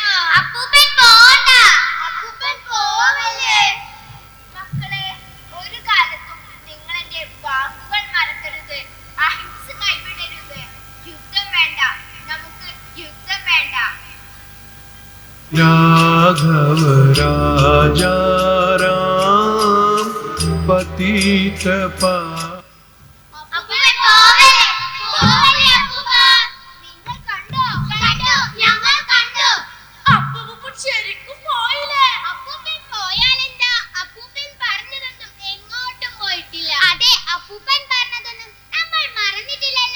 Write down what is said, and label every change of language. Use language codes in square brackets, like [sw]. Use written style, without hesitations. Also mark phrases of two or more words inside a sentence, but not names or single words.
[ml] അപ്പൂപ്പൻ പോണ്ട. അപ്പൂപ്പൻ പോവല്ലേ. മക്കളെ, ഒരു കാലത്തും നിങ്ങൾ എന്റെ വാക്കുകൾ മറക്കരുത്. അഹിംസ കൈവിടരുത്. യുദ്ധം വേണ്ട, നമുക്ക് യുദ്ധം വേണ്ട. [hi] राघव राजा राम पतित पा [ml] അപ്പൂപ്പൻ പോവല്ലേ. പോവല്ലേ അപ്പൂപ്പ. നിങ്ങൾ കണ്ടോ? കണ്ടു, ഞങ്ങൾ കണ്ടു. അപ്പൂപ്പൻ ശരിക്കും പോയില്ലേ? അപ്പൂപ്പൻ പോയാലെന്താ? അപ്പൂപ്പൻ പറഞ്ഞതൊന്നും എങ്ങോട്ടും പോയിട്ടില്ല. അതെ, അപ്പൂപ്പൻ പറഞ്ഞതൊന്നും നമ്മൾ മറന്നിട്ടില്ലല്ലോ.